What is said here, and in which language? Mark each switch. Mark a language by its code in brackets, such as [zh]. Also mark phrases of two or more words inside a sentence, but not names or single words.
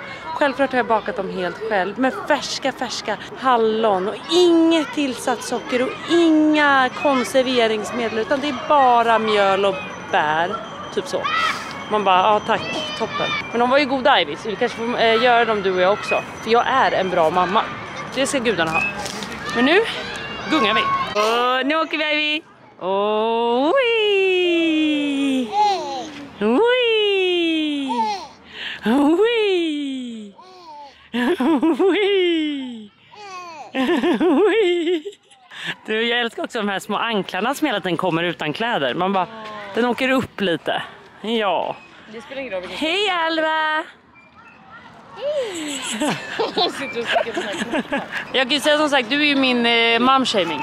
[sv] Självklart har jag bakat dem helt själv. Med färska hallon och inget tillsatt socker och inga konserveringsmedel. Utan det är bara mjöl och bär. Typ så. Man bara, ja tack, toppen. Men de var ju goda Ivy, så vi kanske får göra dem du och jag också. För jag är en bra mamma. Det ska gudarna ha. Men nu gungar vi. Och nu åker vi Ivy. Oh, wee. Wee. Wee. Wee. Wee. Du, jag älskar också de här små anklarna som hela tiden kommer utan kläder. Man bara, den åker upp lite. Ja. Det spelar ingen roll. Hej Alva! Jag kan ju säga som sagt, du är ju min momshaming.